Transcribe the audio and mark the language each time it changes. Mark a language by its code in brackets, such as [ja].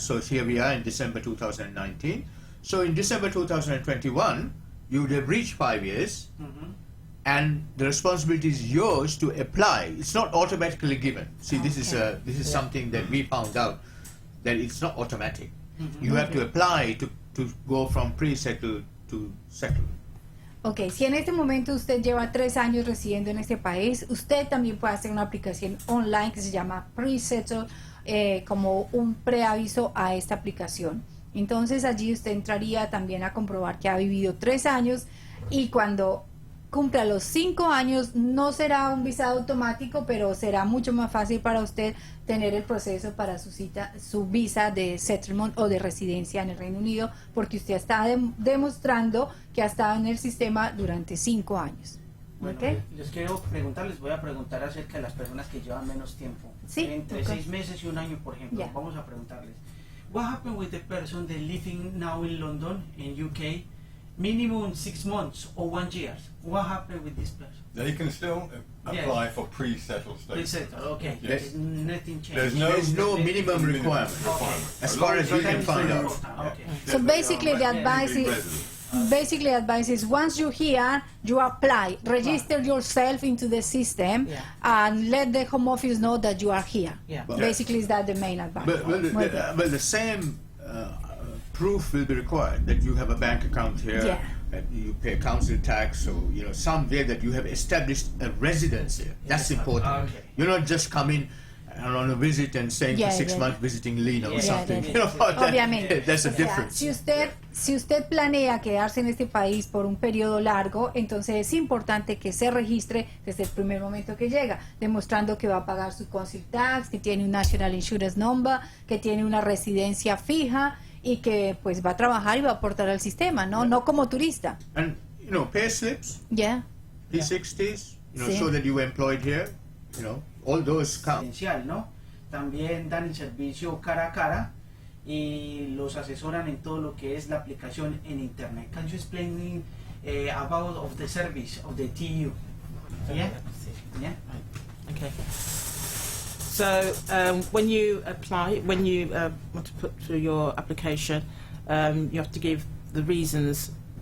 [en] So here we are in December 2019. So in December 2021, you would have reached 5 years, and the responsibility is yours to apply. It's not automatically given. See, this is something that we found out, that it's not automatic. You have to apply to go from pre-settled to settled. [es] Ok, si en este momento usted lleva 3 años residiendo en este país, usted también puede hacer una aplicación online que se llama Pre-Settle, como un preaviso a esta aplicación. Entonces allí usted entraría también a comprobar que ha vivido 3 años, y cuando cumpla los 5 años no será un visado automático, pero será mucho más fácil para usted tener el proceso para su visa de settlement o de residencia en el Reino Unido, porque usted está demostrando que ha estado en el sistema durante 5 años. Bueno, ¿Ok? les quiero preguntar, les voy a preguntar acerca de las personas que llevan menos tiempo. Sí, Entre [en] ok. [es] 6 meses y 1 año, por ejemplo. [en] Yeah. [es] Vamos a preguntarles. [en] What happened with the person that living now in London, in UK, minimum 6 months or 1 year? What happened with this person? They can still Yeah. apply for pre-settled status. Pre-settled, okay. Yes. Nothing changed. There's no minimum requirement. Okay. As far as we can find out. Okay. So basically the advice is once you're here, you apply, register yourself into the system, Yeah. and let the home office know that you are here. Yeah. Basically, is that the main advice? [es] Muy bien. [en] The same proof will be required, that you have a bank account here, Yeah. that you pay council tax, or some way that you have established a residence here. That's important. Okay. You're not just coming on a visit and staying Yeah, for 6 yeah. months visiting Lena or Yeah, something. yeah, You know, that- [es] Obviamente. [en] that's a [es] O sea, [en] difference. [es] si usted planea quedarse en este país por un periodo largo, entonces es importante que se registre desde el primer momento que llega, demostrando que va a pagar su council tax, que tiene un National Insurance Number, que tiene una residencia fija y que pues va a trabajar y va a aportar al sistema, no como turista. [en] And pay slips, Yeah. P60s, [es] Sí. [en] show that you were employed here. All those count. [es] Esencial, ¿no? También dan el servicio cara a cara y los asesoran en todo lo que es la aplicación en internet. [en] Can you explain about of the service of the TU? Yeah? Yeah? Okay. So when you apply, when you want to put through your application, you have to give the reasons.